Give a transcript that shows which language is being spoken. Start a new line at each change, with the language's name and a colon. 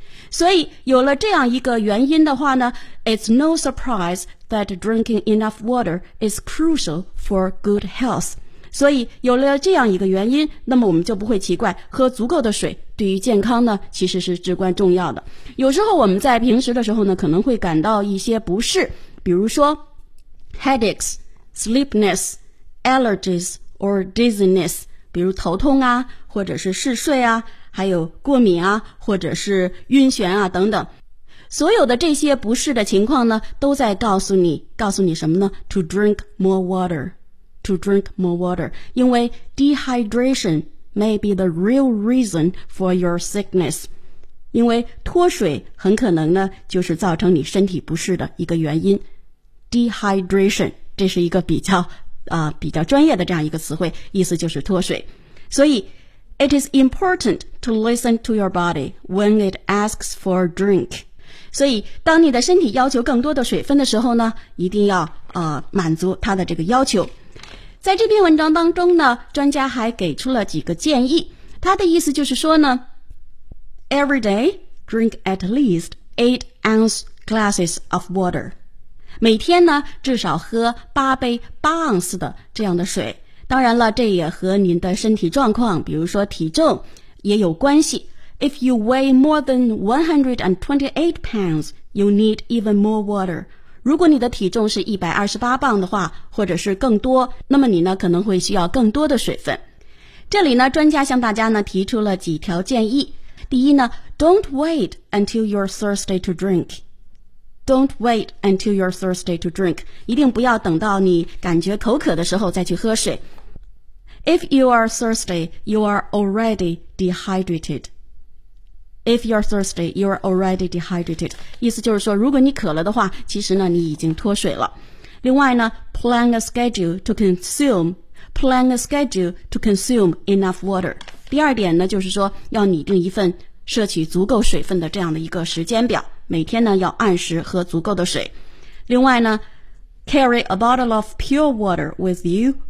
Chinese: 所以有了这样一个原因的话呢
English: ,it's no surprise that drinking enough water is crucial for good health.
Chinese: 所以有了这样一个原因那么我们就不会奇怪喝足够的水对于健康呢其实是至关重要的。有时候我们在平时的时候呢可能会感到一些不适比如说
English: Headaches, sleepiness, allergies, or dizziness,
Chinese: 比如头痛啊，或者是嗜睡啊，还有过敏啊，或者是晕眩啊等等。所有的这些不适的情况呢，都在告诉你什么呢？
English: To drink more water, to drink more water. 因为 dehydration may be the real reason for your sickness.
Chinese: 因为脱水很可能呢，就是造成你身体不适的一个原因。 Dehydration 这是一个比较专业的这样一个词汇意思就是脱水所以
English: It is important to listen to your body when it asks for a drink
Chinese: 所以当你的身体要求更多的水分的时候呢一定要满足它的这个要求在这篇文章当中呢专家还给出了几个建议他的意思就是说呢
English: Every day drink at least 8 ounce glasses of water
Chinese: 每天呢至少喝8杯8盎司的这样的水当然了这也和您的身体状况比如说体重也有关系
English: If you weigh more than 128 pounds you need even more water
Chinese: 如果你的体重是128磅的话，或者是更多，那么你呢可能会需要更多的水分。这里呢，专家向大家呢提出了几条建议。第一呢，
English: Don't wait until you're thirsty to drink. Don't wait until you're thirsty to drink.
Chinese: 一定不要等到你感觉口渴的时候再去喝水。
English: If you are thirsty, you are already dehydrated. If you're thirsty, you are already dehydrated.
Chinese: 意思就是说，如果你渴了的话，其实呢，你已经脱水了。另外呢，
English: plan a schedule to consume enough water.
Chinese: 第二点呢，就是说要拟定一份摄取足够水分的这样的一个时间表，每天呢要按时喝足够的水。另外呢，
English: carry a bottle of pure water with you.